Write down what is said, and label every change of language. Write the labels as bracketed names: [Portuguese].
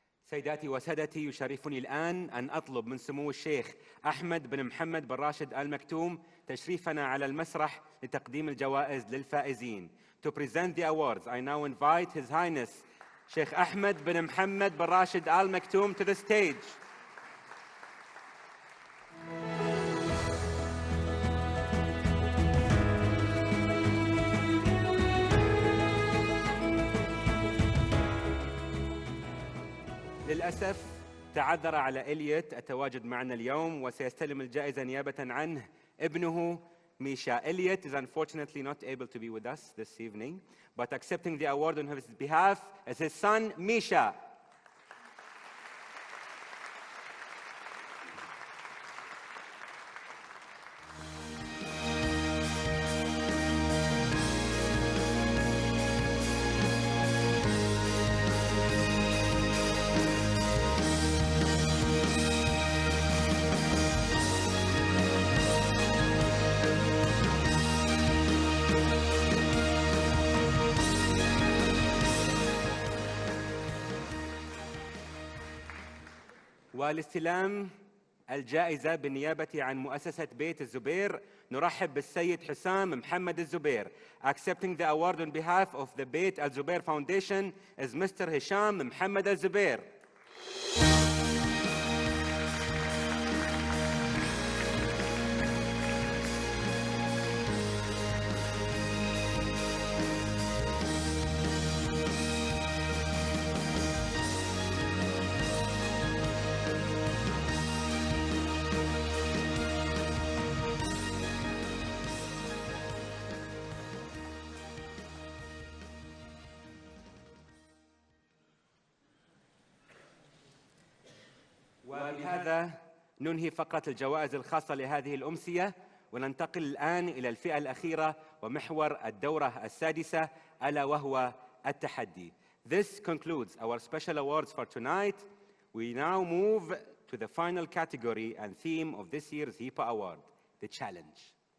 [Arabic] سيداتي وسادتي، يشرفني الآن أن أطلب من سمو الشيخ أحمد بن محمد بن راشد آل مكتوم تشريفنا على المسرح لتقديم الجوائز للفائزين. [English] To present the awards, I now invite His Highness Sheikh Ahmed bin Muhammad bin Rashid Al Maktoum to the stage. [Arabic] للأسف تعذر على إليوت التواجد معنا اليوم، وسيستلم الجائزة نيابة عنه ابنه ميشا. [English] Elliot is unfortunately not able to be with us this evening, but accepting the award on his behalf is his son Misha. [Arabic] والاستلام الجائزة بالنيابة عن مؤسسة بيت الزبير نرحب بالسيد حسام محمد الزبير. [English] Accepting the award on behalf of the Beit Al Zubair Foundation is Mr. Hisham Muhammad Al Zubair. [Arabic] وبهذا ننهي فقرة الجوائز الخاصة لهذه الأمسية، وننتقل الآن إلى الفئة الأخيرة ومحور الدورة السادسة ألا وهو التحدي. [English] This concludes our special awards for tonight. We now move to the final category and theme of this year's HIPA award, the challenge.